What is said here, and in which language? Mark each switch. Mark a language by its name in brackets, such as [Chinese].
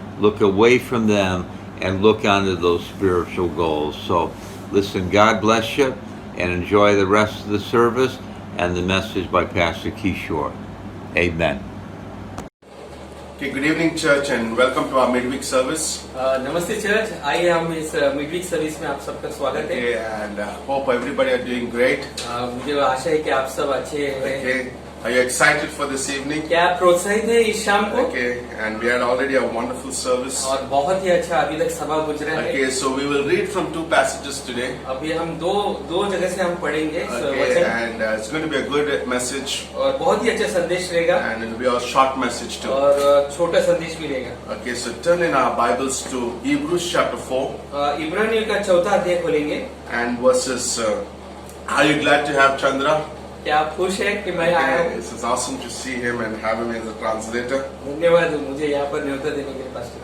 [English] Look away from them and look onto those spiritual goals. So listen, God bless you, and enjoy the rest of the service and the message by Pastor Kishore. Amen. Okay, good evening, church, and welcome to our midweek service. [Hindi] नमस्ते church, आइए हम इस midweek service में आप सबका स्वागत है। [English] Okay, and hope everybody are doing great. [Hindi] मुझे आशा है कि आप सब अच्छे हैं। [English] Okay, are you excited for this evening? [Hindi] क्या आप प्रोत्साहित हैं इस शाम को? [English] Okay, and we had already a wonderful service. [Hindi] और बहुत ही अच्छा अभी तक सभा गुजरा है। [English] Okay, so we will read from two passages today. [Hindi] अभी हम दो जगह से हम पढ़ेंगे [English] Okay, [Hindi] वचन, [English] and it's going to be a good message, [Hindi] और बहुत ही अच्छा संदेश रहेगा, [English] and it will be a short message too. [Hindi] और छोटा संदेश भी रहेगा। [English] Okay, so turn in our Bibles to Hebrews chapter 4 [Hindi] इब्रानियों का 4था अध्याय खोलेंगे। [English] and verses. Are you glad to have Chandra? [Hindi] क्या आप खुश हैं कि मैं आया [English] Okay, [Hindi] हूँ? [English] it's awesome to see him and have him as a translator. [Hindi] धन्यवाद मुझे यहाँ पर न्योता देने के लिए पास।